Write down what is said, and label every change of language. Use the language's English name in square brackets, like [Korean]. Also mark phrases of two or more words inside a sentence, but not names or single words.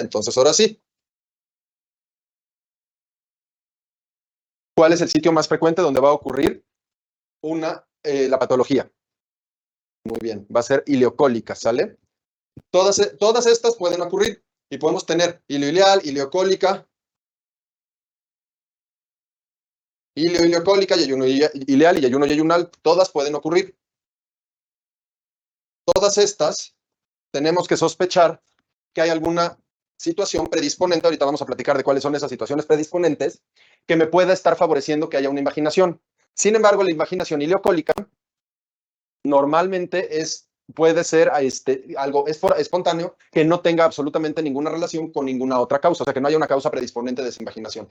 [Spanish] Entonces, ahora sí, ¿cuál es el sitio más frecuente donde va a ocurrir la patología? Muy bien, va a ser ileocólica, ¿sale? Todas estas pueden ocurrir y podemos tener ileoileal, ileocólica, ileocólica, yeyuno ileal y yeyuno yeyunal, todas pueden ocurrir. Todas estas tenemos que sospechar que hay alguna situación predisponente, ahorita vamos a platicar de cuáles son esas situaciones predisponentes, que me pueda estar favoreciendo que haya una imaginación. Sin embargo, la imaginación ileocólica normalmente puede ser algo espontáneo que no tenga absolutamente ninguna relación con ninguna otra causa, o sea, que no haya una causa predisponente de esa imaginación.